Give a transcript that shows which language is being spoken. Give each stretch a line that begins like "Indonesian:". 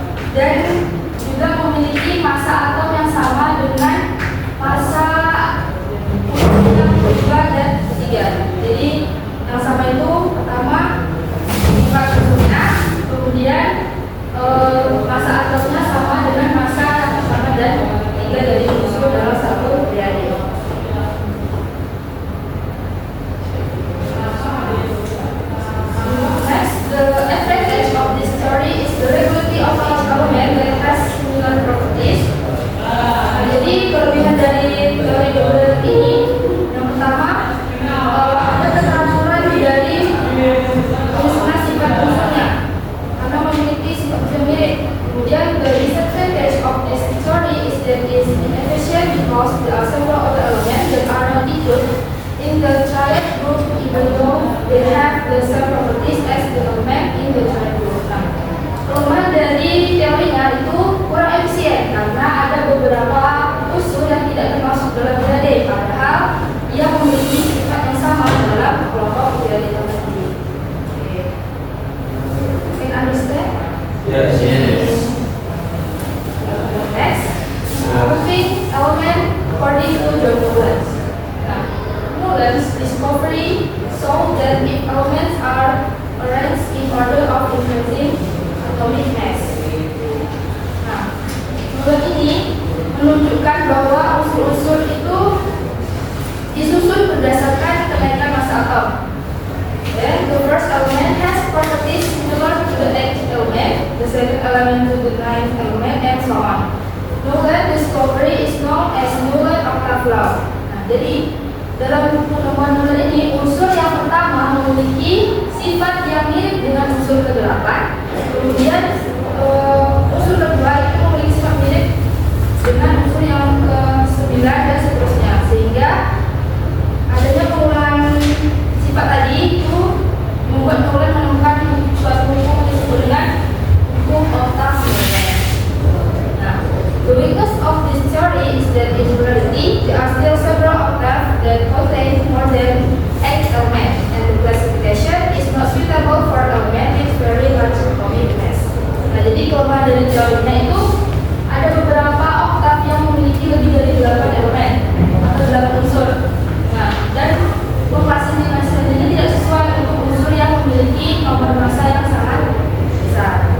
Indonesian: Dan juga memiliki massa atom yang sama dengan massa unsur yang kedua dan ketiga. Jadi yang sama itu pertama sifat unsurnya, kemudian massa atomnya sama dengan massa yang pertama dan ketiga dari unsur dalam satu triade.
English: Next, the advantage of this theory is the regularity of each element that has similar properties.
Indonesian: Jadi kelebihan dari teori Dobrener ini, yang pertama ada keteraturan dari penyusunan sifat unsurnya karena memiliki sifat yang mirip.
English: Kemudian the disadvantage of this theory is that it is inefficient because there are several other elements that are not included in the triad group even though they have the same properties as the element in the triad group.
Indonesian: Nah, kelemahan dari teorinya itu kurang efisien karena ada beberapa unsur yang tidak termasuk dalam triade, padahal ia memiliki sifat yang sama dalam kelompok triade tadi.
English: Okay. Can understand? Yes. Next, grouping element according to John Newlands. Nah, Newlands' discovery showed that if elements are arranged in order of increasing atomic mass.
Indonesian: Nah, Newlands ini menunjukkan bahwa unsur-unsur itu disusun berdasarkan kenaikan massa atom.
English: Then the first element has properties similar to the 8th element, the second element to the 9th element, and so on. Newlands' discovery is known as Newlands octave law.
Indonesian: Nah, jadi dalam penemuan Newlands ini, unsur yang pertama memiliki sifat yang mirip dengan unsur ke-8, kemudian unsur kedua itu memiliki sifat mirip dengan unsur yang ke-9 dan seterusnya, sehingga adanya pengulangan sifat tadi itu membuat Newlands menemukan suatu hukum disebut dengan hukum octave.
English: Nah, the weakness of this theory is that in reality there are still several octaves that contain more than 8 elements, and the classification is not suitable for elements with very large atomic mass.
Indonesian: Nah, jadi kelemahan dari teorinya itu ada beberapa oktav yang memiliki lebih dari 8 elemen atau 8 unsur. Nah, dan mengklasifikasikan ini tidak sesuai untuk unsur yang memiliki nomor massa yang sangat besar.